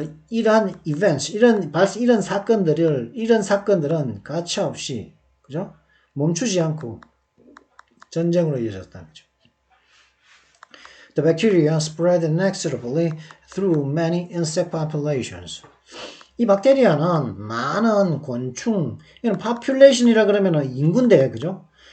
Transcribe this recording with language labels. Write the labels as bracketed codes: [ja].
[ko] 이러한 events, 이런 사건들은 가차없이, 그죠? 멈추지 않고 전쟁으로 이어졌다는 거죠. [en] The bacteria spread inexorably through many insect populations. [ko] 이 박테리아는 많은 곤충, 이건 population이라 그러면 인구인데, 그죠?